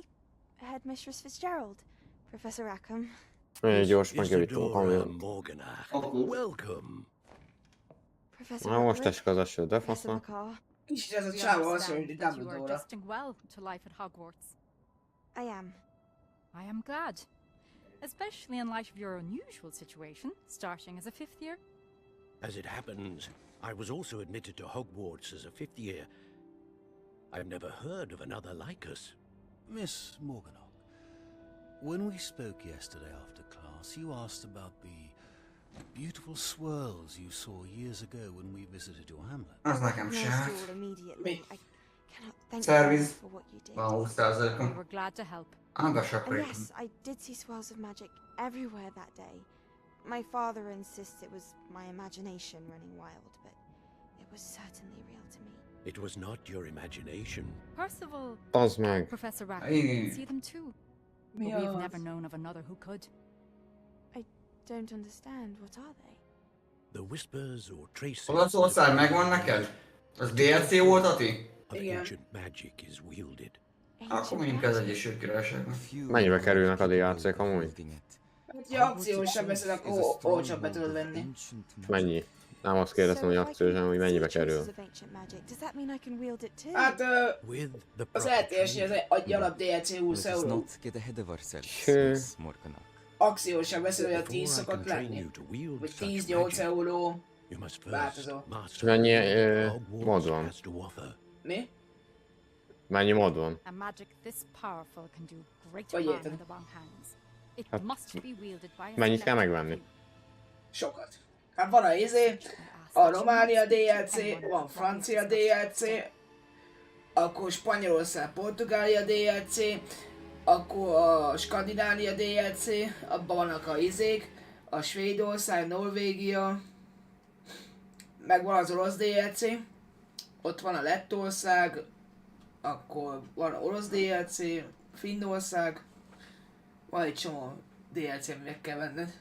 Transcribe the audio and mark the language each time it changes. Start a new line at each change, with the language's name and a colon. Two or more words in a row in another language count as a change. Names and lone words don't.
English: Headmistress Fitzgerald? Professor Rackham?
Hungarian: Gyors megjavítom,
English: Welcome.
Hungarian: Na most esik az eső, de faszom. Kicsit ez a csávó hasonlít, hogy Dumbledore-ra.
English: Adjusting well to life at Hogwarts. I am. I am glad. Especially in light of your unusual situation, starting as a 5th year. As it happens, I was also admitted to Hogwarts as a 5th year. I've never heard of another like us. Miss Morganach, when we spoke yesterday after class, you asked about the beautiful swirls you saw years ago when we visited your hamlet.
Hungarian: Az nekem se. Mi? Szerviz. Van 20%-on.
English: We were glad to help. Yes, I did see swirls of magic everywhere that day. My father insists it was my imagination running wild, but it was certainly real to me. It was not your imagination. Percival, Professor Rackham, can see them too. But we've never known of another who could. I don't understand. What are they? The whispers or traces.
Hungarian: Olaszország megvan neked? Az DLC volt, Ati?
English: Ancient magic is wielded.
Hungarian: Akkor mondjuk az Egyesült Királyságban. Mennyibe kerülnek a DLC-k amúgy? Hát, ha akciósan veszed, akkor olcsóbb be tudod venni. Mennyi? Nem azt kérdeztem, hogy akciósan, hogy mennyibe kerül. Hát, az LTS-nél az egy alap DLC 20 euró. Akciósan veszed, hogy a 10 szokott lenni. Vagy 10-8 euró. Változó. Mennyi mod van? Mi? Mennyi mod van?
English: A magic this powerful can do great harm in the wrong hands. It must be wielded by a
Hungarian: mennyit kell megvenni? Sokat. Hát van a Románia DLC, van Francia DLC, akkor Spanyolország, Portugália DLC, akkor a Skandinália DLC, abban vannak a a Svédország, Norvégia, meg van az orosz DLC, ott van a Lettország, akkor van orosz DLC, Finnország, van egy csomó DLC, amit meg kell venned.